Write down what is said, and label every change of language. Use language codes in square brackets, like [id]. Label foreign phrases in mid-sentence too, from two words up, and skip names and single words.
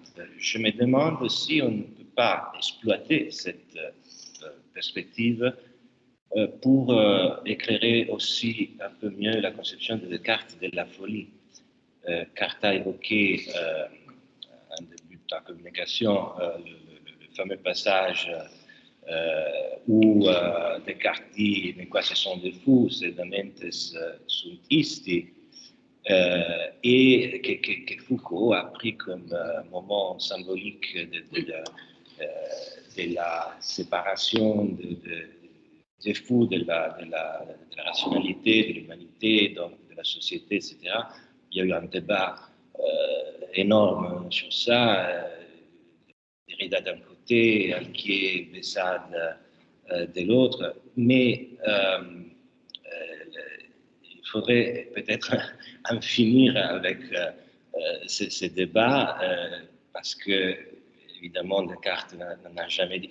[fr] Je me demande si on ne peut pas exploiter cette perspective pour éclairer aussi un peu mieux la conception de Descartes de la folie. Descartes a évoqué en début de la communication le fameux passage où Descartes dit « Mais quoi, ce sont des fous, c'est des [la] mentes sunt isti », [fr] et que Foucault a pris comme moment symbolique de la séparation des fous de la rationalité, de l'humanité, donc de la société, etc. Il y a eu un débat énorme sur ça, Derrida d'un côté, Alquier, Bessade de l'autre, mais il faudrait peut-être en finir avec ces débats, parce que, évidemment, Descartes n'a jamais dit.